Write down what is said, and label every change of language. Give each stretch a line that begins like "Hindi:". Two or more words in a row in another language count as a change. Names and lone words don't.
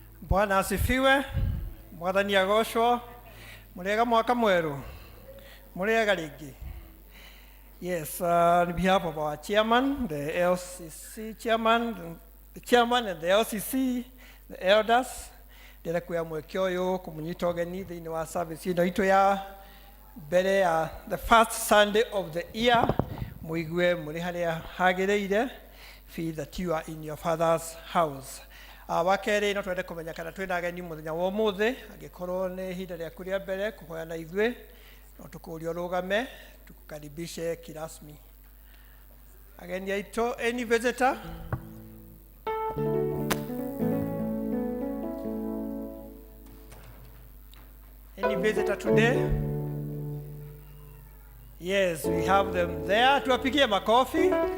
Swahili: Bwana asifiwe.
Kikuyu: Mwathani agocwo. Murega mwaka mweru. Murega ringi.
English: Yes, on behalf of our chairman, the LCC chairman, the chairman and the LCC, the elders,
Kikuyu: ndĩrekuya mweke ũyũ kũmũnyita ũgeni thĩinĩ wa service ĩno itũ ya mbere ya
English: the first Sunday of the year.
Kikuyu: Mũigue mũrĩ harĩa hagĩrĩire.
English: Feel that you are in your father's house.
Kikuyu: Wakerĩ no twende kũmenya kana twĩna ageni mũthenya wa ũmũthĩ, angĩkorwo nĩ ihinda rĩaku rĩa mbere kũhoya na ithuĩ, no tũkũũria ũrũgame
Swahili: tukukaribishe kirasmi.
Kikuyu: Ageni aitũ,
English: any visitor? Any visitor today? Yes, we have them there.
Swahili: Tuwapigie makofi.